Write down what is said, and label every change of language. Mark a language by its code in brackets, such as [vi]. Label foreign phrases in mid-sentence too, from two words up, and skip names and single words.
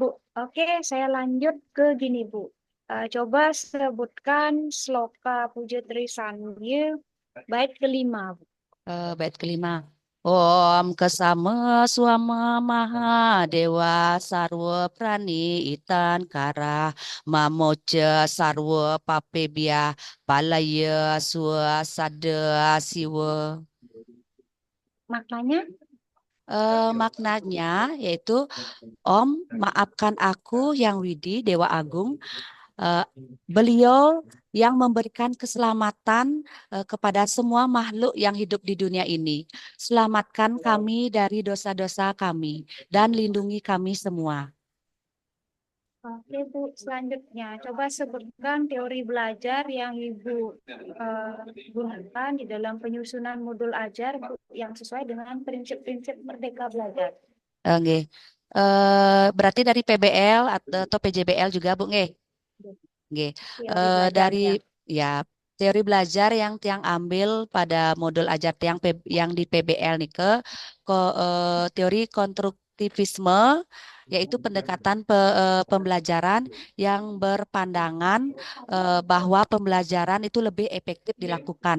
[id] Oke, saya lanjut ke gini, Bu. Coba sebutkan sloka Puja Trisanya bait kelima, Bu. bait kelima. [sa] ॐ क्षमस्व माम् महादेव सर्वप्राणि हितङ्कर मां मोचय सर्वपापेभ्यः पालयस्व सदाशिव. [id] Maknanya, Maknanya yaitu Om maafkan aku yang Widi Dewa Agung. Eh, Beliau yang memberikan keselamatan kepada semua makhluk yang hidup di dunia ini. Selamatkan kami dari dosa-dosa kami dan lindungi kami semua. oke, Bu. Selanjutnya, coba sebutkan teori belajar yang Ibu gunakan di dalam penyusunan modul ajar, Bu, yang sesuai dengan prinsip-prinsip Merdeka Belajar. Nggih. Berarti dari PBL atau PJBL juga, Bu, nggih. Nggih. Teori Dari belajarnya. ya teori belajar yang tiang ambil pada modul ajar yang di PBL nih teori konstruktivisme yaitu pendekatan pembelajaran yang berpandangan bahwa pembelajaran itu lebih efektif dilakukan.